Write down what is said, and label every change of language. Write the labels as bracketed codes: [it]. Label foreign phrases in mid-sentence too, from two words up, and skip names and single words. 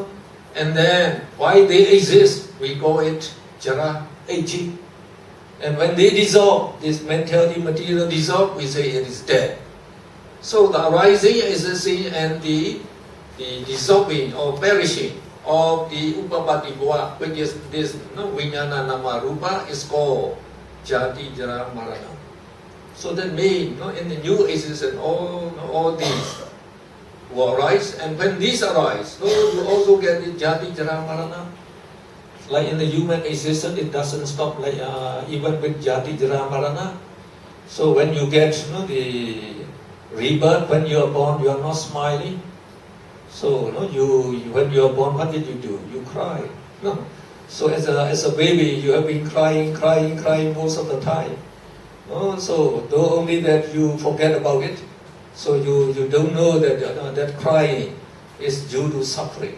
[en] And then, why they exist, we call it jara, aging. And when they dissolve, this mentality, material dissolve, we say it is dead. So the arising, existing, and the dissolving or perishing of the [pi] upapati bhava, [en] which is this [pi] vijnana nama rupa, [en] is called [pi] jati, jara, marana. [en] So that means in the new existence, all these will arise, and when these arise, you also get the [pi] jati, jara, marana. [en] Like in the human existence, it doesn't stop like even with [pi] jati, jara, marana. [en] So when you get the rebirth, when you are born, you are not smiling. So when you are born, what did you do? You cry. No. So as a baby, you have been crying most of the time. So though only that you forget about it, so you don't know that that crying is due to suffering.